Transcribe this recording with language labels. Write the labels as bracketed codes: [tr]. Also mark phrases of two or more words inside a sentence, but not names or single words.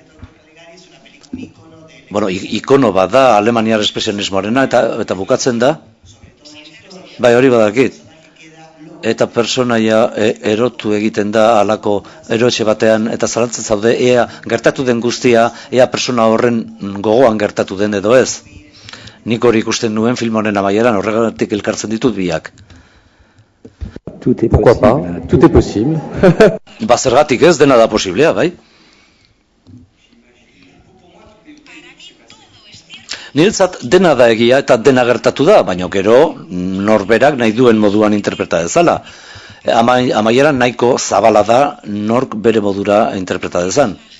[eu] Bueno, ikono bat da, alemaniar espesionismoarena, eta bukatzen da, bai hori badakit. Eta personaia erotu egiten da alako erotxe batean, eta zalantzen zaude, ea gertatu den guztia, ea persona horren gogoan gertatu den edo ez. Nik hori ikusten nuen film honen amaieran, horregatik elkartzen ditut biak. [fr] Pourquoi pas? Tout est possible. [eu] Zergatik ez, dena da posiblea, bai? Niretzat dena da egia eta dena gertatu da, baina gero norberak nahi duen moduan interpreta dezala. Amaieran nahiko zabala da nork bere modura interpreta dezan.